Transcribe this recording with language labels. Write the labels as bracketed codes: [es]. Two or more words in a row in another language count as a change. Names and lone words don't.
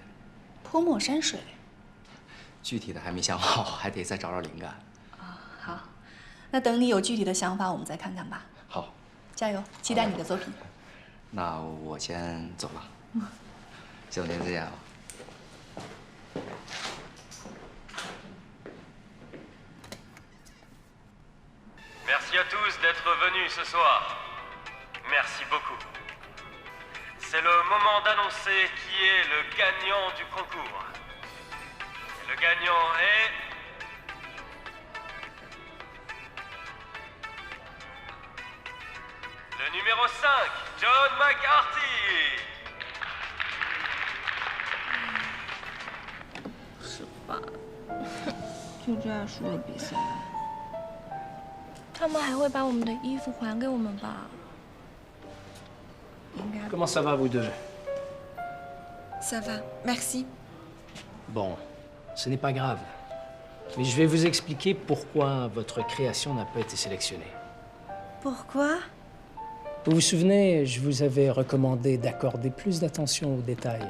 [zh] 泼墨山水？具体的还没想好，还得再找找灵感。好，那等你有具体的想法，我们再看看吧。好，加油，期待你的作品。那我先走了。夏总监再见啊。 [fr] Merci à tous d'être venus ce soir. Merci beaucoup. C'est le moment d'annoncer qui est le gagnant du concours. Et le gagnant est... le numéro 5, John McCarthy. [zh] 是吧？就这样输了比赛。他们还会把我们的衣服还给我们吧？应该。 [fr] Comment ça va vous deux? Ça va, merci. Bon, ce n'est pas grave. Mais je vais vous expliquer pourquoi votre création n'a pas été sélectionnée. Pourquoi? Vous vous souvenez, je vous avais recommandé d'accorder plus d'attention aux détails.